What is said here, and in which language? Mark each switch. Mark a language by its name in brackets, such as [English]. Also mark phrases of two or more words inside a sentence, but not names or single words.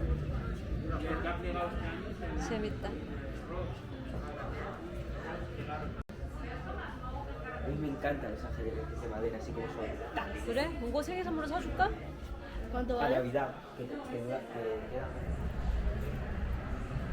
[Korean] 재밌다. [Spanish] A mí me encantan esas ajedrezes de madera, así como son. [Korean] 그래? 이거 생일 선물로 사줄까? [Spanish] ¿Cuánto Para vale? Navidad, que queda.